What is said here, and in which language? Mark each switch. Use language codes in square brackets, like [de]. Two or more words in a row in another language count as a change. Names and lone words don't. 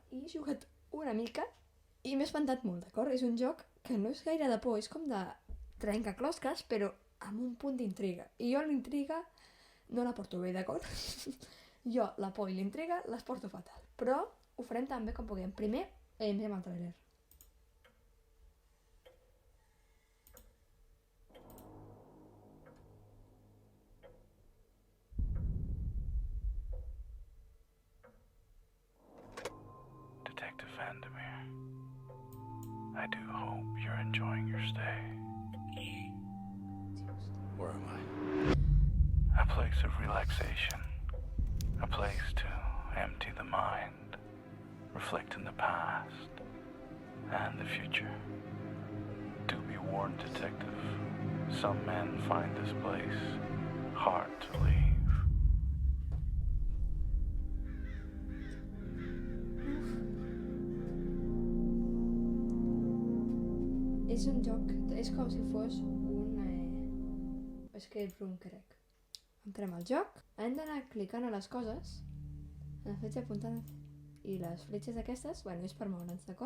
[ca] I he jugat una mica i m'he espantat molt, d'acord? És un joc que no és gaire de por, és com de trencaclosques, però amb un punt d'intriga. I jo l'intriga no la porto bé, d'acord? Jo la por i l'intriga les porto fatal, però ho farem tan bé com puguem. Primer, mirem el trailer. [en] Detective Vandermeer, I do hope you're enjoying your stay. Where am I? A place of relaxation. A place to empty the mind, reflect in the past and the future. Do be warned, detective. Some men find this place hard to leave. [ca] És un joc, és com si fos un [en] escape room, [ca] crec. Entrem al joc, hem d'anar clicant a les coses, a la fletxa apuntant, i les fletxes aquestes, bueno, és per moure'ns, d'acord?